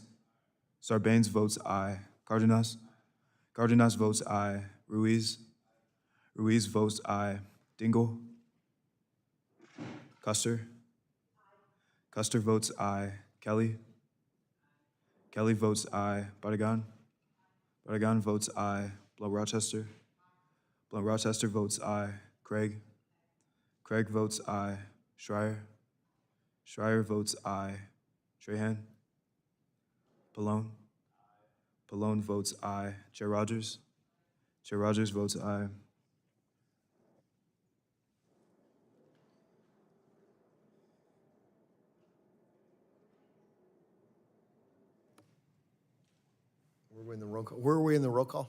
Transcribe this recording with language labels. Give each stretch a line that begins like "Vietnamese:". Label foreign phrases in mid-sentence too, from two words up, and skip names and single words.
English: Sarbanes votes aye. Cardenas. Cardenas votes aye. Ruiz. Ruiz votes aye. Dingle. Custer. Custer votes aye. Kelly. Kelly votes aye. Barragan. Barragan votes aye. Blunt Rochester. Blunt Rochester votes aye. Craig. Craig votes aye. Schreier. Schreier votes aye. Trahan. Pallone. Pallone votes aye. Chair Rodgers. Chair Rodgers votes aye. Where are we in the roll call? Where are we in the roll call?